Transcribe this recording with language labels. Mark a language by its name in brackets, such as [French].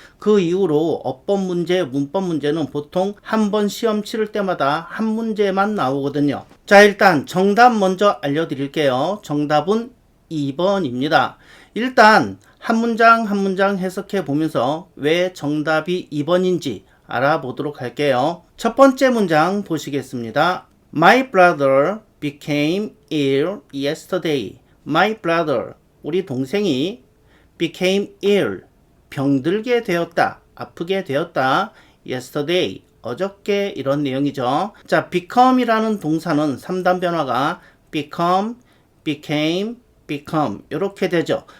[Korean] 그 이후로 어법 문제, 문법 문제는 보통 한 번 시험 치를 때마다 한 문제만 나오거든요. 자, 일단 정답 먼저 알려드릴게요. 정답은 2번입니다. 일단 한 문장 한 문장 해석해 보면서 왜 정답이 2번인지 알아보도록 할게요. 첫 번째 문장 보시겠습니다. [English] My brother became ill yesterday. My brother, [Korean] 우리 동생이 [English] became ill, [Korean] 병들게 되었다, 아프게 되었다. yesterday, 어저께, 이런 내용이죠. 자, become이라는 동사는 3단 변화가 become, became, become 이렇게 되죠.